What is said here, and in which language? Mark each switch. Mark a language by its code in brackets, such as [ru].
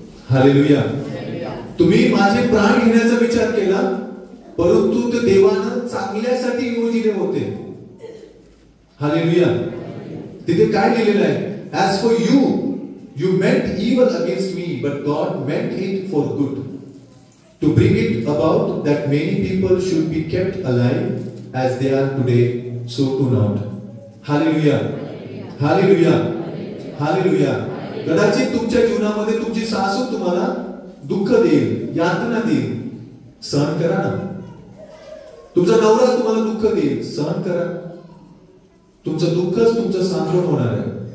[mr] Hallelujah. तुम्ही माझे प्राण घेण्याचा विचार केला, परंतु ते देवानं चांगल्यासाठी योजिले होते. हालेलुया. तिथे काय लिहिलेलं आहे? [en] As for you, you meant evil against me, but God meant it for good, to bring it about that many people should be kept alive as they are today, so to not. Hallelujah. Hallelujah. Hallelujah. [mr] कदाचित तुमच्या जीवनामध्ये तुमची सासू तुम्हाला दुःख देईल, यातना देईल, सहन करा ना. तुमचा नवरा तुम्हाला दुःख देईल, सहन करा. तुमचं दुःखच तुमचं सांत्वन होणार आहे.